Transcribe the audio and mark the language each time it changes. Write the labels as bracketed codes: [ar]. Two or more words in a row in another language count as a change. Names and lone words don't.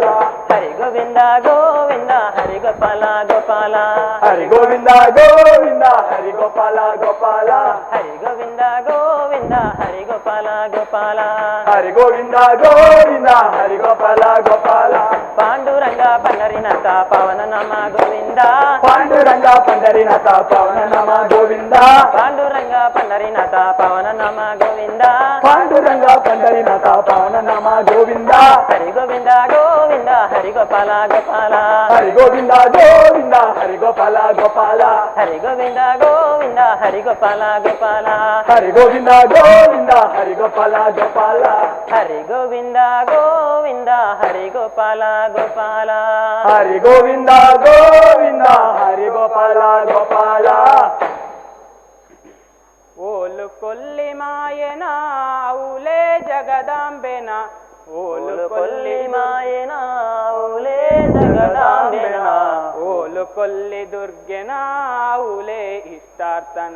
[te] హరి గోవింద గోవింద హరి గోపాల గోపాల హరి గోవింద గోవింద హరి గోపాల గోపాల హరి గోవింద గోవింద హరి గోపాల గోపాల హరి గోవింద గోవింద హరి గోపాల గోపాల పాండురంగ పండరీనాథ పవన నామ గోవింద ಗೋವಿಂದ [kn] ಪಾಂಡುರಂಗ ಪಂಡರಿನಾಥ ಪವನ ನಮ ಗೋವಿಂದ ಪಾಂಡುರಂಗ ಪಂಡರಿನಾಥ ಪವನ ನಮ ಗೋವಿಂದ ಪಾಂಡುರಂಗ ಪಂಡರಿನಾಥ ಪವನ ನಮ ಗೋವಿಂದ ಹರಿ ಗೋವಿಂದ ಗೋವಿಂದ ಹರಿ ಗೋಪಾಲ ಗೋಪಾಲ ಹರಿ ಗೋವಿಂದ ಗೋವಿಂದ ಹರಿ ಗೋಪಾಲ ಗೋಪಾಲ ಹರಿ ಗೋವಿಂದ ಗೋವಿಂದ ಹರಿ ಗೋಪಾಲ ಗೋಪಾಲ ಹರಿ ಗೋವಿಂದ ಗೋವಿಂದ ಹರಿ ಗೋಪಾಲ ಗೋಪಾಲ ಹರಿ ಗೋವಿಂದ ಗೋವಿಂದ ಹರಿ ಗೋಪಾಲ ಗೋಪಾಲ ಹರಿ ಗೋವಿಂದ ಗೋವಿಂದ ಹರಿ ಗೋಪಾಲ ಗೋಪಾಲ [tcy] ಓಲು ಕೊಲ್ಲಿ ಮಾಯನ ಔಲೆ ಜಗದಾಂಬೆನ ಓಲು ಕೊಲ್ಲಿ ಮಾಯನ ಔಲೆ ಜಗದಾಂಬೆನ ಓಲು ಕೊಲ್ಲಿ ದುರ್ಗೆನ ಔಲೆ ಇಷ್ಟಾರ್ಥನ